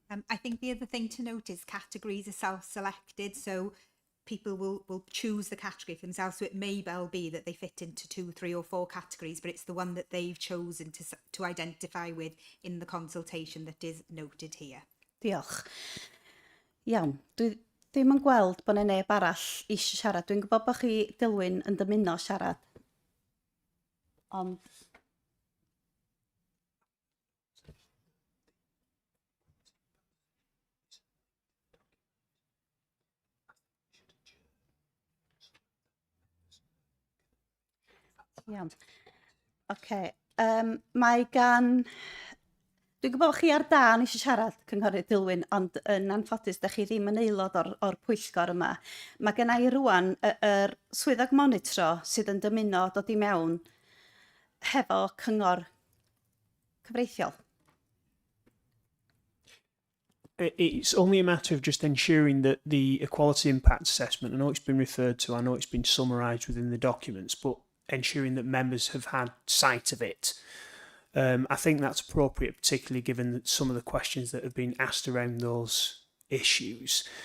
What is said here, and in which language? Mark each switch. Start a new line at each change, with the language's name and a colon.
English: I think the other thing to note is categories are self-selected, so people will choose the category for themselves. So it may well be that they fit into 2, 3 or 4 categories, but it's the one that they've chosen to identify with in the consultation that is noted here.
Welsh: Diolch. Iawn, dwi ddim yn gweld bod 'na neb arall eisiau siarad. Dwi'n gwybod bod chi, Dilwyn, yn dymuno siarad. Ond... Iawn. Oce. Mae gan... Dwi'n gwybod chi ar dân eisiau siarad, Cynghorydd Dilwyn, ond yn anffodus, da chi ddim yn aelod o'r pwyllgor yma. Mae gen I rwan yr swyddog monitro sydd yn dymuno dod I mewn hefo cyngor cyfreithiol.
English: It's only a matter of just ensuring that the equality impact assessment, I know it's been referred to, I know it's been summarised within the documents, but ensuring that members have had sight of it. I think that's appropriate, particularly given some of the questions that have been asked around those issues.